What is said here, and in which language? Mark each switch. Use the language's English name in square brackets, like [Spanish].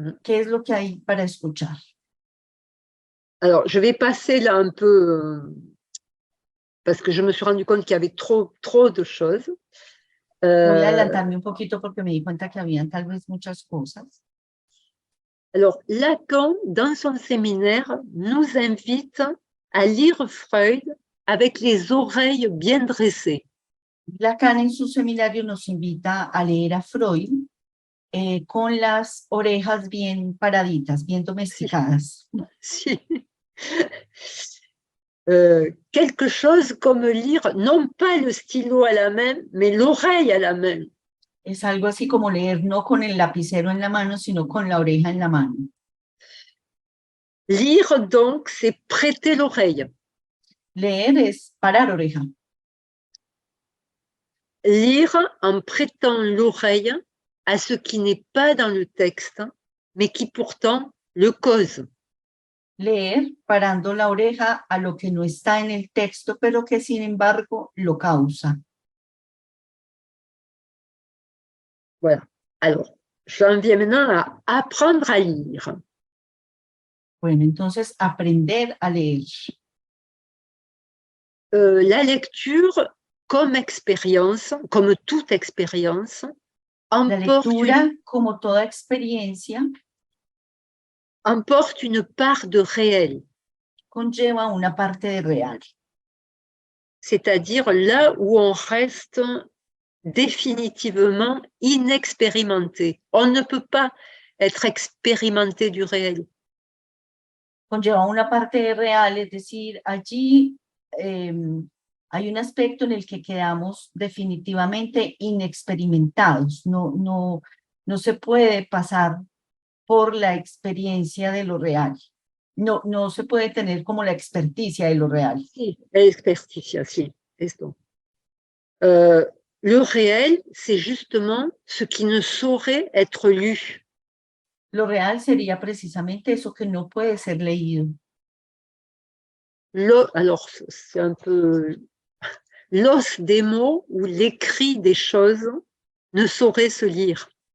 [Spanish] ¿Qué es lo que hay para escuchar? [French] Alors, je vais passer là un peu, parce que je me suis rendu compte qu'il y avait trop de choses. [Spanish] Voy a adelantarme un poquito porque me di cuenta que habían tal vez muchas cosas. [French] Alors, Lacan, dans son séminaire, nous invite à lire Freud avec les oreilles bien dressées. [Spanish] Lacan en su seminario nos invita a leer a Freud con las orejas bien paraditas, bien domesticadas. Si. [French] Quelque chose comme lire, non pas le stylo à la main, mais l'oreille à la main. [Spanish] Es algo así como leer no con el lapicero en la mano, sino con la oreja en la mano. [French] Lire, donc, c'est prêter l'oreille. [Spanish] Leer es parar oreja. [French] Lire en prêtant l'oreille à ce qui n'est pas dans le texte, mais qui pourtant le cause. [Spanish] Leer parando la oreja a lo que no está en el texto, pero que sin embargo lo causa. [French] Voilà. Alors, j'en viens maintenant à apprendre à lire. [Spanish] Bueno, entonces aprender a leer. [French] La lecture, comme expérience, comme toute expérience, [Spanish] La lectura, como toda experiencia, [French] emporte une part de réel. [Spanish] Conlleva una parte de real. [French] C'est-à-dire là où on reste définitivement inexpérimenté. On ne peut pas être expérimenté du réel. [Spanish] Conlleva una parte de real, es decir, allí hay un aspecto en el que quedamos definitivamente inexperimentados. No se puede pasar por la experiencia de lo real. No se puede tener como la experticia de lo real. Sí, la experticia, sí, esto. [French] Le réel, c'est justement ce qui ne saurait être lu. [Spanish] Lo real sería precisamente eso que no puede ser leído. [French] Alors, c'est un peu l'os des mots ou l'écrit des choses ne saurait se lire.